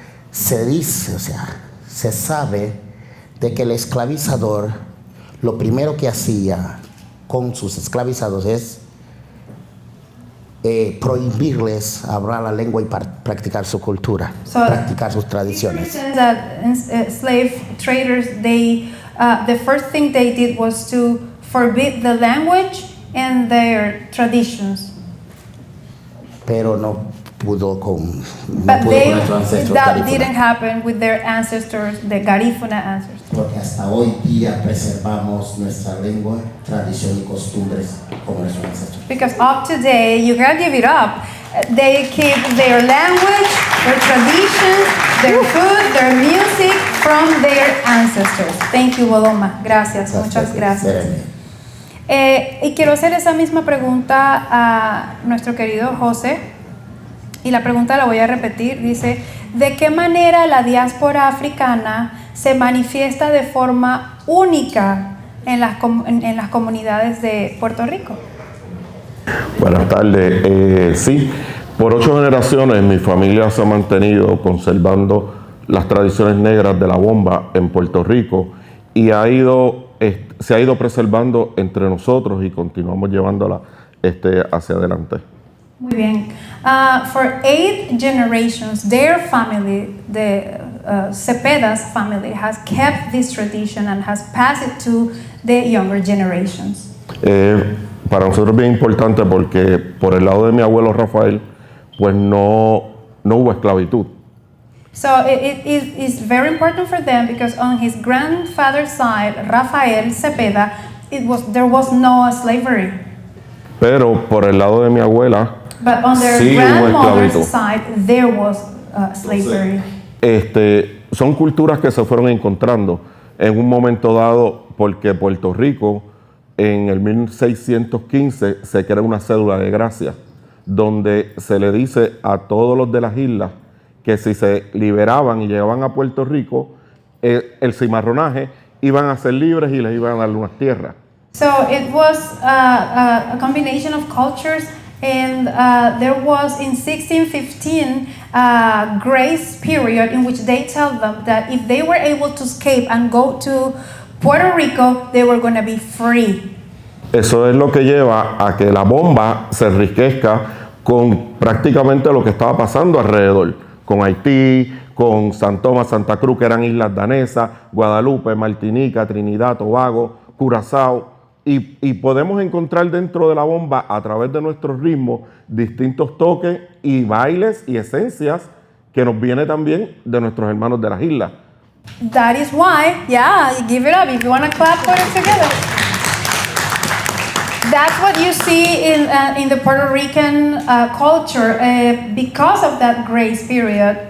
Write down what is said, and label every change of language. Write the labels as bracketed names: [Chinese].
[Spanish] Se dice, se sabe de que el esclavizador lo primero que hacía con sus esclavizados es prohibirles hablar la lengua y practicar su cultura, practicar sus tradiciones. [English] Slave traders, the first thing they did was to forbid the language and their traditions. [Spanish] Pero no pudo con nuestros ancestros. [English] That didn't happen with their ancestors, the Garifuna ancestors. [Spanish] Porque hasta hoy día preservamos nuestra lengua, tradición y costumbres como nuestros ancestros. [English] Because up today, you can't give it up. They keep their language, their traditions, their food, their music from their ancestors. Thank you, Boloma. [Spanish] Gracias, muchas gracias. Y quiero hacer esa misma pregunta a nuestro querido José. Y la pregunta la voy a repetir. Dice, ¿de qué manera la diáspora africana se manifiesta de forma única en las comunidades de Puerto Rico? Buenas tardes. Sí, por 8 generaciones mi familia se ha mantenido conservando las tradiciones negras de la bomba en Puerto Rico y se ha ido preservando entre nosotros y continuamos llevándola hacia adelante. Muy bien. [English] For 8 generations, their family, the Cepeda's family, has kept this tradition and has passed it to the younger generations. [Spanish] Para nosotros es bien importante porque por el lado de mi abuelo Rafael, pues no hubo esclavitud. [English] So it is very important for them because on his grandfather's side, Rafael Cepeda, there was no slavery. [Spanish] Pero por el lado de mi abuela, [English] but on their [Spanish] sí [English] grandmother's side, there was slavery. [Spanish] Son culturas que se fueron encontrando en un momento dado porque Puerto Rico en el 1615 se crea una cédula de gracia donde se le dice a todos los de las islas que si se liberaban y llegaban a Puerto Rico, el cimarronaje, iban a ser libres y les iban a dar unas tierras. [English] So it was a combination of cultures And there was in 1615 a grace period in which they tell them that if they were able to escape and go to Puerto Rico, they were going to be free. [Spanish] Eso es lo que lleva a que la bomba se enriquezca con prácticamente lo que estaba pasando alrededor, con Haití, con San Tomás, Santa Cruz, que eran islas danesas, Guadalupe, Martinica, Trinidad, Tobago, Curazao, y podemos encontrar dentro de la bomba, a través de nuestros ritmos, distintos toques y bailes y esencias que nos viene también de nuestros hermanos de las islas. [English] That is why, yeah, give it up if you want to clap for it together. That's what you see in the Puerto Rican culture because of that grace period.